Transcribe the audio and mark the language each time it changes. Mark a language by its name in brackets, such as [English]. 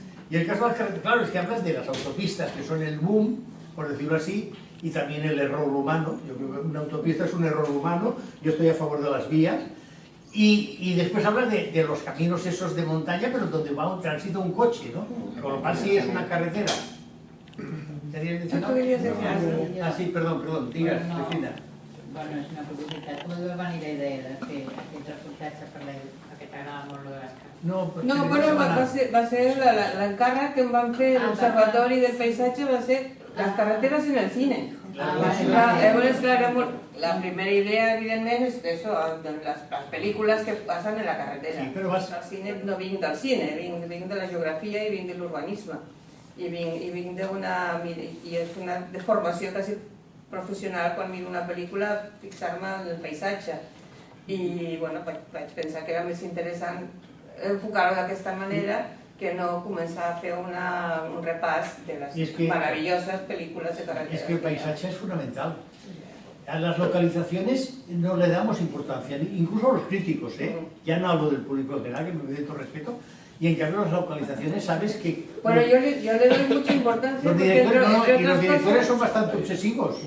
[Spanish] Y el caso de las carreteras, claro, es que hablas de las autopistas, que son el boom, por decirlo así, y también el error humano. Yo creo que una autopista es un error humano, yo estoy a favor de las vías. Y después hablas de los caminos esos de montaña, pero donde va un tránsito un coche, ¿no? Con lo cual sí es una carretera. ¿Tenías dicho no? Ah, sí, perdón, digas, Cristina. [Catalan] Bueno, és una curiositat. Com et va venir la idea de fer aquest reportatge perquè t'agrada molt lo de les cases? No, bueno, va ser l'encàrrec que em van fer l'Observatori del Paisatge, va ser [Spanish] las carreteras en el cine. [Catalan] La primera idea, evidentment, és això, les pel·lícules que passen en la carretera. Sí, però vas... Al cine no vinc del cine, vinc de la geografia i vinc de l'urbanisme. I és una deformació quasi professional quan miro una pel·lícula fixar-me en el paisatge i bueno, vaig pensar que era més interessant enfocar-ho d'aquesta manera que no començar a fer un repàs de les [Spanish] maravillosas películas de carretera. Es que el paisaje es fundamental. A las localizaciones no le damos importancia, incluso los críticos, ya no hablo del público en general, que me pide todo respeto, y en cambio las localizaciones sabes que... Bueno, yo le doy mucha importancia los directores son bastante obsesivos.